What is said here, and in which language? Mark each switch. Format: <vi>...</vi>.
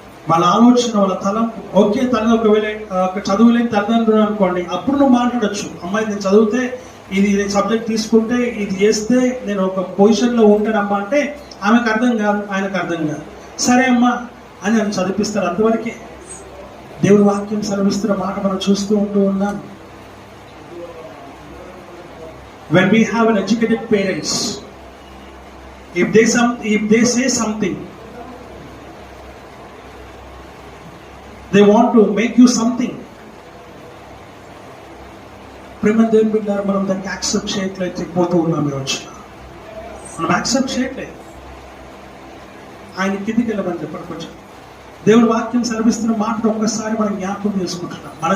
<te>వాళ్ళ ఆలోచన, వాళ్ళ తలం. ఓకే, తల్లి ఒకవేళ చదువులేని తల్లిదండ్రులు అనుకోండి, అప్పుడు నువ్వు మాట్లాడచ్చు, అమ్మాయి నేను చదివితే ఇది సబ్జెక్ట్ తీసుకుంటే ఇది చేస్తే నేను ఒక పొజిషన్లో ఉంటానమ్మా అంటే ఆమెకు అర్థం కాదు, ఆయనకు అర్థం కాదు. సరే అమ్మా అని నన్ను చదివిస్తారు, అంతవరకే. దేవుడి వాక్యం సెలవిస్తున్న మాట మనం చూస్తూ ఉంటూ ఉన్నాం.</te> <en>when we have an educated parents, if they say something, they want to make you something.</en> <te>ప్రేమ దేవుని బిడ్డలారా, మనం దానికి యాక్సెప్ట్ చేయట్లేదు, పోతూ ఉన్నాం. ఈరోజు మనం యాక్సెప్ట్ చేయట్లేదు. ఆయన కిందికి వెళ్ళమని చెప్పండి. కొంచెం దేవుని వాక్యం సెలవిస్తున్న మాటను ఒక్కసారి మనం జ్ఞాపకం చేసుకుంటున్నాం.</te>